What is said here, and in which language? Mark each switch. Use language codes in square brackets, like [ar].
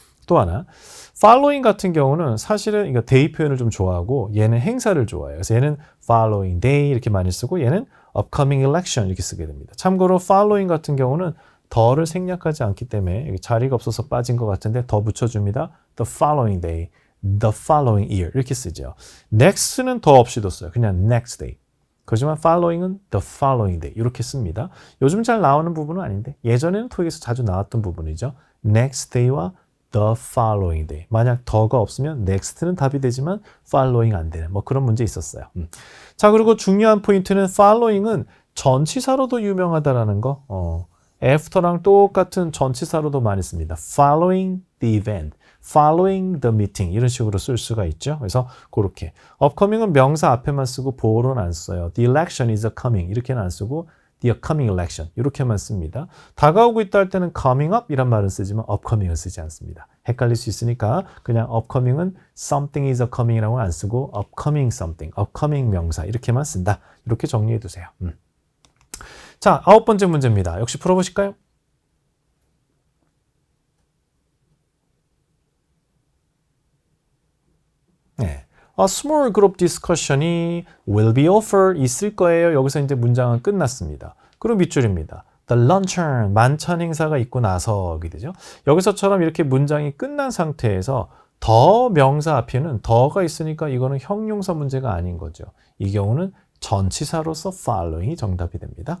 [ko] 또 하나, following 같은 경우는 사실은 이거 day 표현을 좀 좋아하고 얘는 행사를 좋아해요. 그래서 얘는 [en] following day [ko] 이렇게 많이 쓰고 얘는 [en] upcoming election [ko] 이렇게 쓰게 됩니다. 참고로 following 같은 경우는 더를 생략하지 않기 때문에 여기 자리가 없어서 빠진 것 같은데 더 붙여줍니다. [en] The following day, the following year [ko] 이렇게 쓰죠. next는 더 없이도 써요. 그냥 [en] next day. [ko] 그렇지만 following은 [en] the following day [ko] 이렇게 씁니다. 요즘 잘 나오는 부분은 아닌데 예전에는 토익에서 자주 나왔던 부분이죠. [en] next day와 the following day. [ko] 만약 더가 없으면 next는 답이 되지만 following 안 되는 뭐 그런 문제 있었어요. 자, 그리고 중요한 포인트는 following은 전치사로도 유명하다라는 거. after랑 똑같은 전치사로도 많이 씁니다. [en] following the event, following the meeting [ko] 이런 식으로 쓸 수가 있죠. 그래서 그렇게 upcoming은 명사 앞에만 쓰고 보어로는 안 써요. [en] The election is coming [ko] 이렇게는 안 쓰고 [en] the coming election [ko] 이렇게만 씁니다. 다가오고 있다 할 때는 [en] coming up [ko] 이란 말은 쓰지만 upcoming은 쓰지 않습니다. 헷갈릴 수 있으니까 그냥 upcoming은 [en] something is coming [ko] 이라고 안 쓰고 [en] upcoming something, [ko] upcoming 명사 이렇게만 쓴다. 이렇게 정리해 두세요. 자, 9번째 문제입니다. 역시 풀어보실까요? 네. [en] A small group discussion이 will be offered [ko] 있을 거예요. 여기서 이제 문장은 끝났습니다. 그럼 밑줄입니다. [en] The luncheon [ko] 만찬 행사가 있고 나서게 되죠. 여기서처럼 이렇게 문장이 끝난 상태에서 더 명사 앞에는 더가 있으니까 이거는 형용사 문제가 아닌 거죠. 이 경우는 전치사로서 following이 정답이 됩니다.